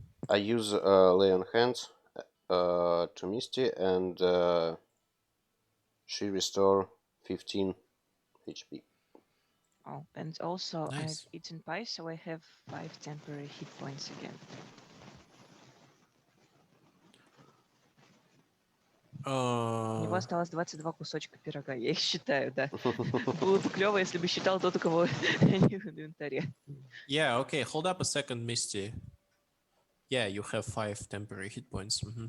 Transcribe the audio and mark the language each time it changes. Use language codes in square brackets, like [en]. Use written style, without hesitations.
[en] I use lay on hands to Misty, and she restore 15 HP. Oh, and also I've Nice. eaten pie, so I have 5 temporary hit points again. [ru] У него осталось 22 кусочка пирога, я их считаю, да. Было бы клево, если бы считал тот, у кого они в инвентаре. [en] Yeah, okay, hold up a second, Misty. Yeah, you have 5 temporary hit points.